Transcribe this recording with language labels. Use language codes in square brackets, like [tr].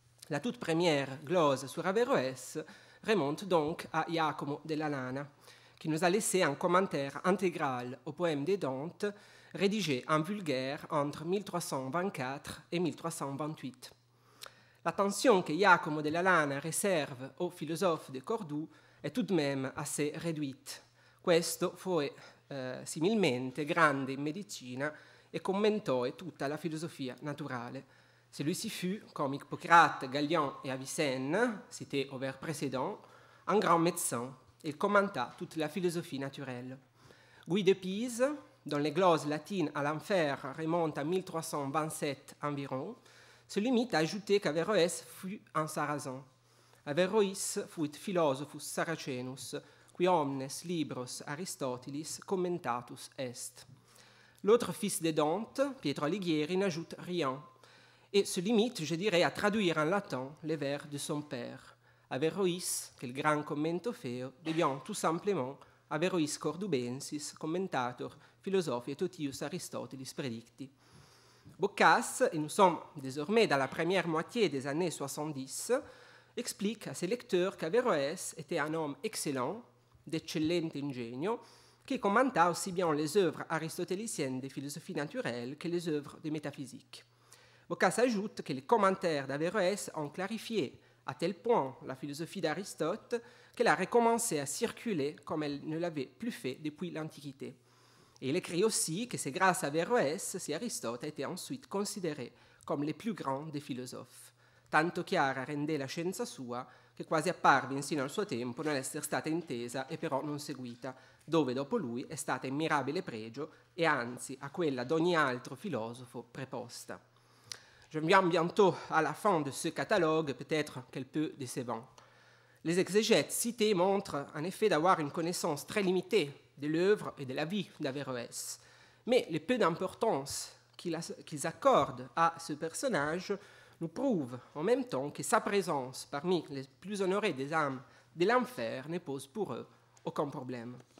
[fr] La toute première glose sur Averroès remonte donc à Giacomo della Lana, qui nous a laissé un commentaire intégral au poème de Dante, rédigé en vulgaire entre 1324 et 1328. L'attention que Giacomo della Lana réserve aux philosophes de Cordoue è tout de même assez réduite. [it] Questo fu similmente grande in medicina e commentò tutta la filosofia naturale. [fr] Celui-ci fut, comme Hippocrate, Galien et Avicenne, cités au vers précédent, un grand médecin. Il commenta toute la philosophie naturelle. Guy de Pise, dont les gloses latines à l'Enfer remontent à 1327 environ, se limite à ajouter qu'Averroès fut un Sarrasin. [la] Averroïs fuit philosophus Saracenus, qui omnes libros Aristotelis commentatus est. [fr] L'autre fils de Dante, Pietro Alighieri, n'ajoute rien et se limite, je dirais, à traduire en latin les vers de son père. Averroïs, que le grand commento feo, devient tout simplement [la] Averroïs Cordubensis, commentator philosophiae totius Aristotelis predicti. [fr] Boccace, et nous sommes désormais dans la première moitié des années 70, explique à ses lecteurs qu'Averroès était un homme excellent, d'excellente ingénio, qui commenta aussi bien les œuvres aristotéliciennes de philosophie naturelle que les œuvres de métaphysique. Boccace ajoute que les commentaires d'Averroès ont clarifié à tel point la philosophie d'Aristote qu'elle a recommencé à circuler comme elle ne l'avait plus fait depuis l'Antiquité. Et il écrit aussi que c'est grâce à Averroès si Aristote a été ensuite considéré comme le plus grand des philosophes. [it] Tanto chiara rendé la scienza sua che quasi apparve insino al suo tempo nell'essere stata intesa e però non seguita, dove dopo lui è stata in mirabile pregio e anzi a quella d'ogni altro filosofo preposta. [fr] Je viens bientôt à la fin de ce catalogue, peut-être quelque peu décevant. Les exégètes cités montrent en effet d'avoir une connaissance très limitée de l'œuvre et de la vie d'Averroès. Mais le peu d'importance qu'ils accordent à ce personnage nous prouve en même temps que sa présence parmi les plus honorés des âmes de l'enfer ne pose pour eux aucun problème.